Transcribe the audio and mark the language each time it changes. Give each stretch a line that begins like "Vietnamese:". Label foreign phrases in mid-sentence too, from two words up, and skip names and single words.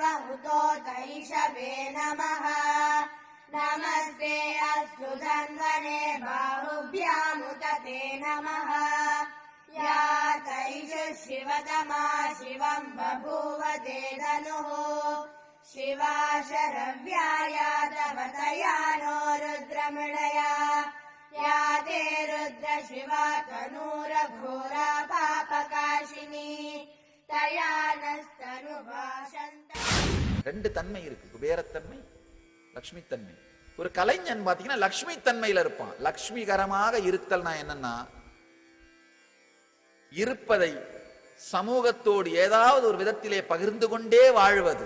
Sanskrit: उतोतैषवे नमः नमस्ते अस्तु धन्वने बाहुभ्यामुत ते नमः या तैष शिवतमा शिवम् बभूव ते धनुः शिवा शरव्याया तव तया नो रुद्रमृणया या ते रुद्र शिवा तनूरघोरा पापकाशिनी तया नस्तनुभाषन्त.
Tamil: ரெண்டு தன்மை இருக்கு, குபேரத்தன்மை, லக்ஷ்மி தன்மை. ஒரு கலைஞன் பாத்தீங்கன்னா லக்ஷ்மி தன்மையில இருப்பான். லக்ஷ்மிகரமாக இருத்தல்னா என்னன்னா, இருப்பதை சமூகத்தோடு ஏதாவது ஒரு விதத்திலே பகிர்ந்து கொண்டே வாழ்வது.